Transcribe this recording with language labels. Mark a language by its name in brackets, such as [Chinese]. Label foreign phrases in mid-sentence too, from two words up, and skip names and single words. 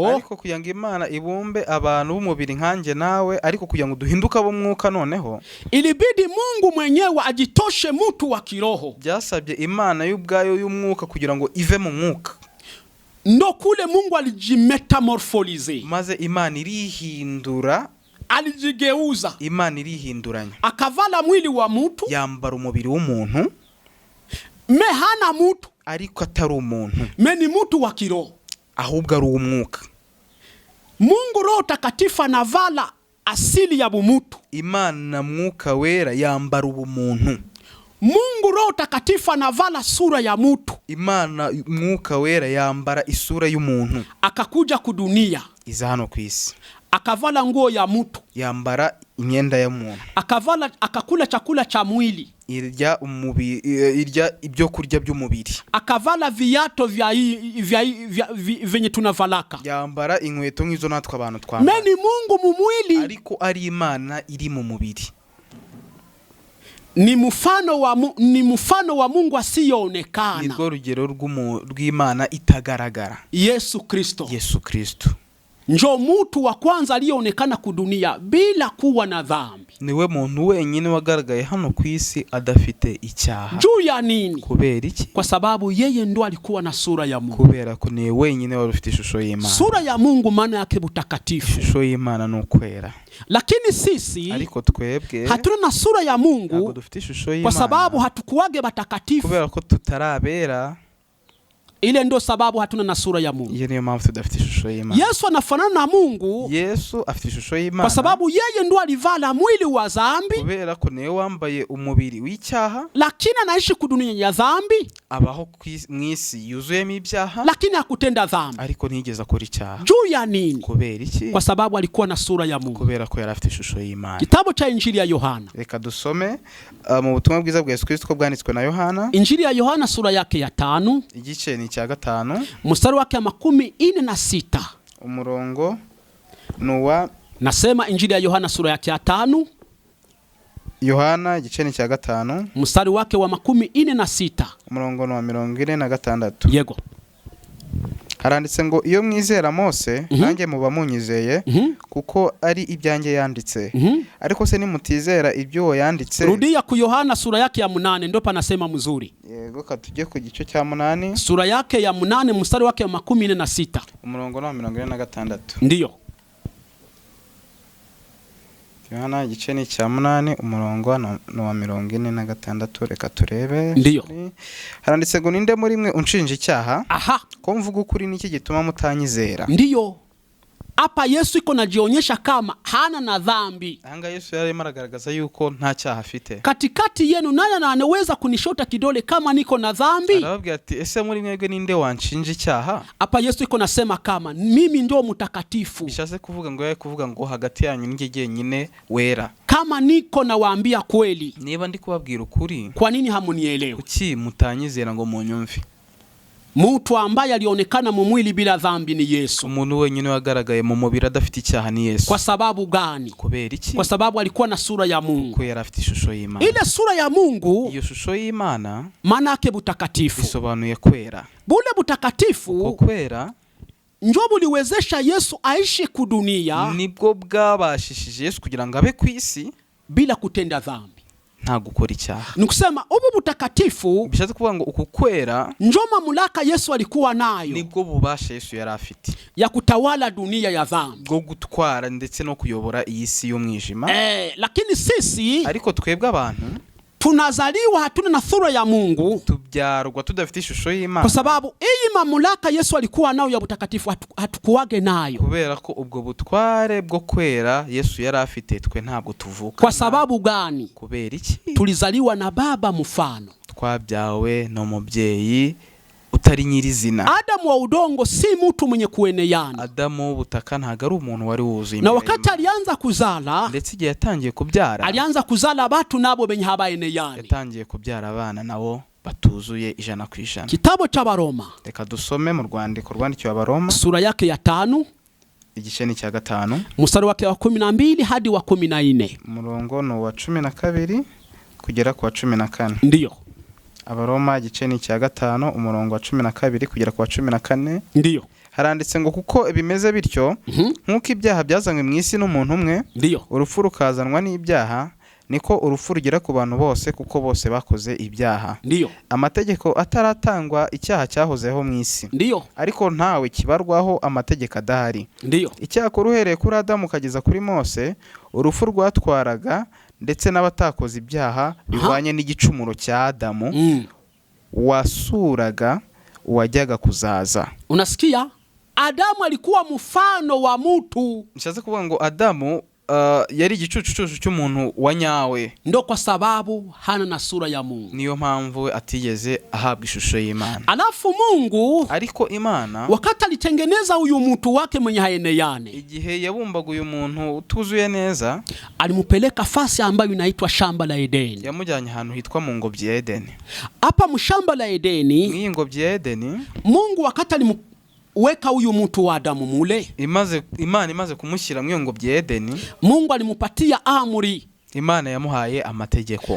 [Kinyarwanda] Ariko kugira ngo Imana ibumbe abantu b'umubiri nkanjye nawe, ariko kugira ngo duhinduka b'umwuka noneho, [Swahili] ilibidi Mungu mwenyewe ajitoshe mtu wa kiroho. [Kinyarwanda] Byasabye Imana y'ubwayo y'umwuka kugira ngo ive mu mwuka. [Swahili] Ndo kule Mungu alijimetamorfolize. [Kinyarwanda] Maze Imana irihindura, [Swahili] alijigeuza. [Kinyarwanda] Imana irihinduranya, [Swahili] akavala mwili wa mtu, [Kinyarwanda] yambara umubiri w'umuntu, [Swahili] hana mtu, [Kinyarwanda] ariko atari umuntu, [Swahili] ni mtu wa kiroho, [Kinyarwanda] ahubwo ari umwuka. [Swahili] Mungu Roho Takatifu anavala asili ya bumutu. [Kinyarwanda] Imana mwuka wera yambara ubumuntu. [Swahili] Mungu Roho Takatifu anavala sura ya mtu. [Kinyarwanda] Imana mwuka wera yambara isura y'umuntu, [Swahili] akakuja ku dunia, [Kinyarwanda] iza hano ku isi, [Swahili] akavala nguo ya mtu, [Kinyarwanda] yambara imyenda ya muntu, [Swahili] akakula chakula cha mwili, [Kinyarwanda] irya ibyo kurya by'umubiri, [Swahili] akavala viato venye tunavalaka, [Kinyarwanda] yambara inkweto nk'izo natwe abantu twambara. [Swahili] Ni Mungu mu mwili, [Kinyarwanda] ariko ari Imana iri mu mubiri. [Swahili] Ni mfano wa Mungu asiyoonekana. [Kinyarwanda] Nirwo rugero rw'Imana itagaragara, Yesu Kristo. [Swahili] Njo mtu wa kwanza aliyeonekana ku dunia bila kuwa na dhambi. [Kinyarwanda] Niwe muntu wenyine wagaragaye hano ku isi adafite icyaha. [Swahili] Juu ya nini? [Kinyarwanda] Kubera iki? [Swahili] Kwa sababu yeye ndo alikuwa na sura ya Mungu. [Kinyarwanda] Kubera ko ni wenyine wari ufite ishusho y'Imana. [Swahili] Sura ya Mungu maana yake butakatifu. [Kinyarwanda] Ishusho y'Imana no kwera. [Swahili] Lakini sisi [Kinyarwanda] ariko twebwe [Swahili] hatuna na sura ya Mungu kwa sababu hatukuwage batakatifu. [Kinyarwanda] Kubera ko tutarabera, [Swahili] ile ndo sababu hatuna na sura ya Mungu. [Kinyarwanda] Niyo mpamvu tudafite ishusho y'Imana. [Swahili] Yesu anafanana na Mungu. [Kinyarwanda] Yesu afite ishusho y'Imana [Swahili] kwa sababu yeye ndo alivala mwili wa dhambi. [Kinyarwanda] Kubera ko niwe wambaye umubiri w'icyaha, [Swahili] lakini anaishi ku dunia ya dhambi. [Kinyarwanda] Abaho mwisi yuzuyemo ibyaha, [Swahili] lakini hakutenda dhambi. [Kinyarwanda] Ariko ntigeze akora icyaha. [Swahili] Juu ya nini? [Kinyarwanda] Kubera iki? [Swahili] Kwa sababu alikuwa na sura ya Mungu. [Kinyarwanda] Kubera ko yari afite ishusho y'Imana. [Swahili] Kitabu cha Injili ya Yohana. [Kinyarwanda] Reka dusome mu butumwa bwiza bwa Yesu Kristo ko bwanditswe na Yohana. [Swahili] Injili ya Yohana sura yake ya 5. [Kinyarwanda] Igice ni cya 5. [Swahili] Mstari wake 46. [Kinyarwanda] Umurongo nuwa. [Swahili] Nasema Injili ya Yohana sura yake ya 5. [Kinyarwanda] Yohana igice ni cya 5. [Swahili] Mstari wake wa 46. [Kinyarwanda] Umurongo wa 46. Yego. haranditse ngo iyo mwizera Mose nanjye muba munyizeye kuko ari ibyanjye yanditse. Ariko se nimutizera ibyo yanditse. [Swahili] Rudia ku Yohana sura yake ya 8 ndo panasema mzuri. [Kinyarwanda] Yego katuje ku gice cya 8 [Swahili] sura yake ya 8 mstari wake wa 46 [Kinyarwanda] umurongo wa 46. [Swahili] Ndiyo. [Kinyarwanda] Yohana igice ni cya 8 umurongo wa 46. Reka turebe. [Swahili] Ndiyo. [Kinyarwanda] Haranditse ngo ninde muri mwe unshinja icyaha? Aha. Ko mvuga ukuri niki gituma mutanyizera? [Swahili] Ndiyo. Hapa Yesu iko najionyesha kama hana na dhambi. [Kinyarwanda] Anga Yesu yari maragaragaza yuko nta cyaha afite. [Swahili] Katikati yenu nani anaweza kunishota kidole kama niko na dhambi? [Kinyarwanda] Arababwira ati ese muri mwebwe ninde wanshinja icyaha? [Swahili] Hapa Yesu iko nasema kama mimi ndio mtakatifu. [Kinyarwanda] Bishatse kuvuga ngo kuvuga ngo hagati yanyu njye nyine wera. [Swahili] Kama niko nawaambia kweli. [Kinyarwanda] Niba ndi kubabwira ukuri. [Swahili] Kwa nini hamunielewe? [Kinyarwanda] Kuki mutanyizera ngo munyumve? [Swahili] Mtu ambaye alionekana mu mwili bila dhambi ni Yesu. [Kinyarwanda] Umuntu wenyine wagaragaye mu mubiri adafite icyaha ni Yesu. [Swahili] Kwa sababu gani? [Kinyarwanda] Kubera iki? [Swahili] Kwa sababu alikuwa na sura ya Mungu. [Kinyarwanda] Ko yari afite ishusho y'Imana. [Swahili] Ile sura ya Mungu, [Kinyarwanda] iyo shusho y'Imana [Swahili] maana yake butakatifu. [Kinyarwanda] Bisobanuye kwera. [Swahili] Bule butakatifu [Kinyarwanda] kwera [Swahili] njo buliwezesha Yesu aishi kudunia. [Kinyarwanda] Nibwo bwabashishije Yesu kugira ngo abe ku isi [Swahili] bila kutenda dhambi. [Kinyarwanda] Nta gukora icyaha. [Swahili] Nikusema ubu butakatifu [Kinyarwanda] bishatse kuvuga ngo uku kwera [Swahili] njo mamlaka Yesu alikuwa nayo. [Kinyarwanda] Nibwo bubasha Yesu yari afite [Swahili] ya kutawala dunia ya dhambi. [Kinyarwanda] Bwo gutwara ndetse no kuyobora iyi si y'umwijima. [Swahili] Lakini sisi [Kinyarwanda] ariko twebwe abantu [Swahili] tunazaliwa hatuna na sura ya Mungu. [Kinyarwanda] Tubyarwa tudafite ishusho y'Imana. [Swahili] Kwa sababu iyi mamlaka Yesu alikuwa nayo ya butakatifu hatukuwage nayo. [Kinyarwanda] Kubera ko ubwo butware bwo kwera Yesu yari afite twe ntabwo tuvuka. [Swahili] Kwa sababu gani? [Kinyarwanda] Kubera iki? [Swahili] Tulizaliwa na baba mfano. [Kinyarwanda] Twabyawe no mubyeyi utari nyirizina. [Swahili] Adamu wa udongo si mtu mwenye kueneana. [Kinyarwanda] Adamu w'ubutaka ntago ari umuntu wari wuzuye. [Swahili] Na wakati alianza kuzala, [Kinyarwanda] ndetse igihe yatangiye kubyara, [Swahili] alianza kuzala abantu nabo benye habaeneyani. [Kinyarwanda] Yatangiye kubyara abana nabo batuzuye 100%. [Swahili] Kitabu cha Baroma. [Kinyarwanda] Reka dusome mu rwandiko rwandikiwe Abaroma [Swahili] sura yake ya 5 [Kinyarwanda] igice ni cya 5 [Swahili] mstari wake wa 12 hadi wa 14. [Kinyarwanda] Umurongo no wa 12 kugera ku wa 14. [Swahili] Ndiyo. [Kinyarwanda] Abaroma igice ni cya 5 umurongo wa 12 kugera ku wa 14. [Swahili] Ndiyo. [Kinyarwanda] Haranditse ngo kuko bimeze bityo nkuko ibyaha byazanywe mu isi n'umuntu umwe, [Swahili] ndiyo, [Kinyarwanda] urupfu rukazanwa n'ibyaha, niko urupfu rugera ku bantu bose kuko bose bakoze ibyaha. [Swahili] Ndiyo. [Kinyarwanda] Amategeko ataratangwa icyaha cyahozeho mu isi. [Swahili] Ndiyo. [Kinyarwanda] Ariko ntawe kibarwaho amategeko adahari. [Swahili] Ndiyo. [Kinyarwanda] Icyakora uhereye kuri Adamu kageza kuri Mose, urupfu rwatwaraga ndetse n'abatakoze ibyaha bivanye n'igicumuro cya Adamu wasuraga uwajyaga kuzaza. [Swahili] Unasikia? Adamu alikuwa mfano wa mtu. [Kinyarwanda] Nishaze kuvuga ngo Adamu yari igicucu cy'umuntu wa nyawe. [Swahili] Ndo kwa sababu hana na sura ya Mungu. [Kinyarwanda] Niyo mpamvu atigeze ahabwa ishusho y'Imana. [Swahili] Alafu Mungu, [Kinyarwanda] ariko Imana, [Swahili] wakati alitengeneza huyu mtu wake mwenye haeneyane, [Kinyarwanda] igihe yabumbaga uyu muntu utuzuye neza, [Swahili] alimupeleka fasi ambayo inaitwa shamba la Edeni. [Kinyarwanda] Yamujyanye ahantu hitwa mu ngobyi ya Edeni. [Swahili] Hapa mshamba la Edeni, [Kinyarwanda] mu ngobyi ya Edeni, [Swahili] Mungu wakati weka huyu mtu wa Adamu mule, [Kinyarwanda] Imana imaze kumushyira mu ngobyi ya Edeni, [Swahili] Mungu alimupatia amri. [Kinyarwanda] Imana yamuhaye amategeko.